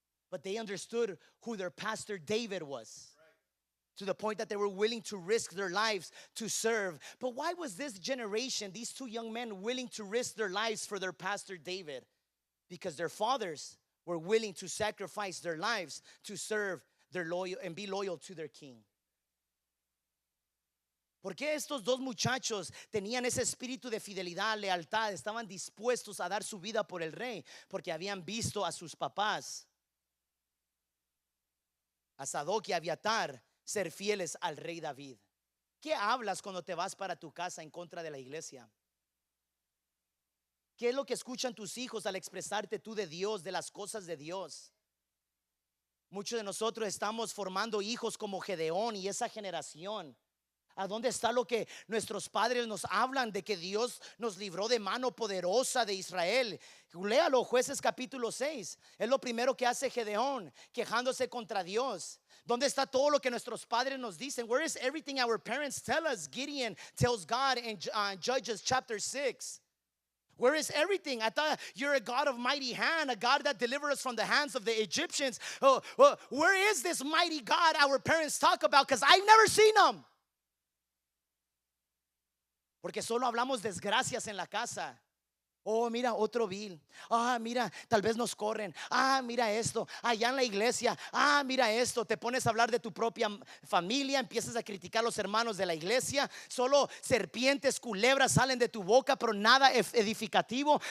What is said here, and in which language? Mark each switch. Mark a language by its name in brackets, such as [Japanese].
[English] But they understood who their pastor David was, to the point that they were willing to risk their lives to serve. But why was this generation, these two young men, willing to risk their lives for their pastor David? Because their fathers were willing to sacrifice their lives to serve their loyal and be loyal to their king. [Spanish] ¿Por qué estos dos muchachos tenían ese espíritu de fidelidad, lealtad? Estaban dispuestos a dar su vida por el rey, porque habían visto a sus papás, a Sadoc y Abiatar, ser fieles al rey David. ¿Qué hablas cuando te vas para tu casa en contra de la iglesia? ¿Qué es lo que escuchan tus hijos al expresarte tú de Dios, de las cosas de Dios? Muchos de nosotros estamos formando hijos como Gedeón y esa generación. ¿A dónde está lo que nuestros padres nos hablan de que Dios nos libró de mano poderosa de Israel? Léalo, Jueces capítulo 6. Es lo primero que hace Gedeón, quejándose contra Dios. ¿Dónde está todo lo que nuestros padres nos dicen? [English] Where is everything our parents tell us? Gideon tells God in Judges chapter 6. Where is everything? I thought you're a God of mighty hand, a God that delivered us from the hands of the Egyptians. Where is this mighty God our parents talk about? Because I've never seen him. [Spanish] Porque solo hablamos desgracias en la casa. Oh, mira, otro bill. Ah, mira, tal vez nos corren. Ah, mira esto. Allá en la iglesia. Ah, mira esto. Te pones a hablar de tu propia familia. Empiezas a criticar a los hermanos de la iglesia. Solo serpientes, culebras salen de tu boca, pero nada edificativo.